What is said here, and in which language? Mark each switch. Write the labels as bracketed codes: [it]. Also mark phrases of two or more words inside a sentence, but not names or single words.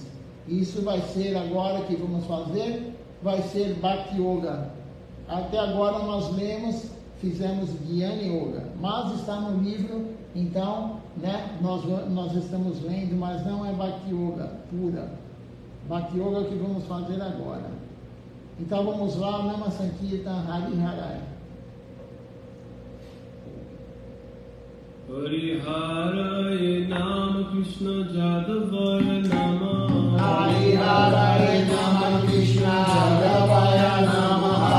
[pt] Isso vai ser agora que vamos fazer, vai ser Bhakti Yoga. Até agora nós fizemos Jnana Yoga, mas está no livro, então, né, nós estamos lendo, mas não é Bhakti Yoga pura. Bhakti Yoga que vamos fazer agora. Então vamos lá, [sa] नाम सङ्कीर्तन हरि हरये. हरि हरये नम कृष्ण यादवाय नमः. हरि हरये नम कृष्ण यादवाय नमः.